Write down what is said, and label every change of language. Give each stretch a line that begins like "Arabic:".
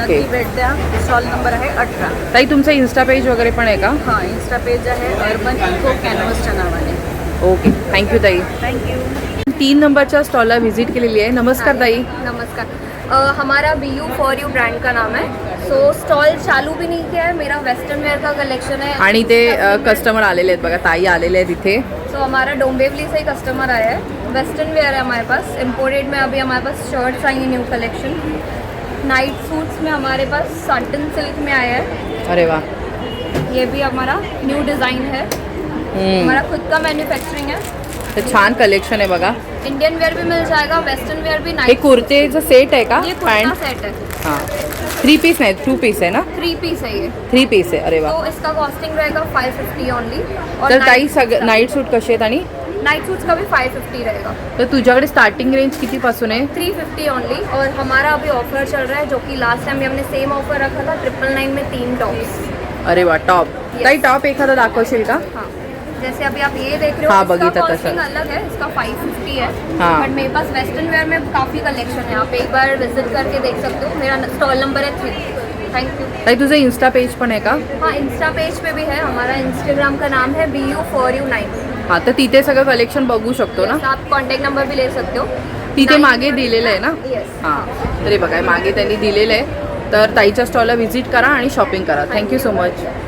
Marathi: नक्की भेट द्या. स्टॉल नंबर आहे 18. ताई तुमचं इन्स्टा पेज वगैरे पण आहे का? हां, इन्स्टा पेज आहे अर्बन इको कॅनव्हासच्या नावाने. ओके, थँक्यू ताई.
English: Thank you.
Marathi: 3 नंबरच्या स्टॉलला व्हिजिट केलेली आहे. नमस्कार ताई. नमस्कार.
Hindi: हमारा BU For You ब्रांड का नाम है. सो स्टॉल चालू भी नहीं किया है. मेरा वेस्टर्न वेयर का कलेक्शन है.
Marathi: आणि ते कस्टमर आलेले आहेत बघा, ताई आलेले आहेत इथे.
Hindi: सो हमारा डोंबिवली से ही कस्टमर आया है. वेस्टर्न वेयर है हमारे पास. इम्पोर्टेड में अभी हमारे पास शर्ट्स आई हैं न्यू कलेक्शन. नाइट सूट्स में हमारे पास साटन सिल्क में आया है. अरे वाह, ये भी हमारा न्यू डिज़ाइन है. हमारा खुद का मैन्युफैक्चरिंग है.
Marathi: तर छान कलेक्शन आहे बघा.
Hindi: इंडियन वेयर भी मिल जाएगा, वेस्टर्न वेयर भी.
Marathi: हे
English: night
Marathi: कुर्तेचं सेट आहे का?
Hindi: ये कुर्ता
Marathi: पॅन्ट.
Hindi: सेट है.
Marathi: हां, 3 पीस नाही, 2 पीस आहे ना?
Hindi: 3 पीस है ये.
Marathi: 3 पीस आहे. अरे वा.
Hindi: तो इसका कॉस्टिंग रहेगा 550 ओनली.
Marathi: तर ताई नाईट सूट कसे आहेत आणि
Hindi: नाइट सूट्स का भी 550 रहेगा.
Marathi: तर तुझ्याकडे स्टार्टिंग रेंज कितीपासून आहे?
English: 350 only.
Hindi: और हमारा अभी ऑफर चल रहा है जो कि लास्ट टाइम भी हमने सेम ऑफर रखा था. 999 में 3 टॉप्स.
Marathi: अरे वा, टॉप. ताई टॉप एखादा दाखवशील का?
Hindi: हाँ, जैसे अभी आप ये देख रहे हो. हाँ, इसका
Marathi: बघितलं तसं.
Hindi: कॉस्टिंग अलग है. इसका 550 है. हाँ. बट मेरे पास वेस्टर्न वेयर में काफ़ी कलेक्शन है. आप एक बार विजिट करके देख सकते हो. मेरा स्टॉल नंबर है 3. Thank you.
Marathi: ताई तुझं इन्स्टा पेज पण आहे का?
Hindi: हाँ, इंस्टा पेज पे भी है. हमारा इंस्टाग्राम का नाम है BU For You 9.
Marathi: हां, तर तिथे सगळं कलेक्शन बघू शकतो ना?
Hindi: Yes, आप कॉन्टैक्ट नंबर भी ले सकते हो.
Marathi: तिथे मागे दिलेलं आहे ना?
English: Yes.
Marathi: हां, तरी बघा मागे त्यांनी दिलेलं आहे. तर ताईच्या स्टॉलला व्हिजिट करा आणि शॉपिंग करा.
English: Thank you so much.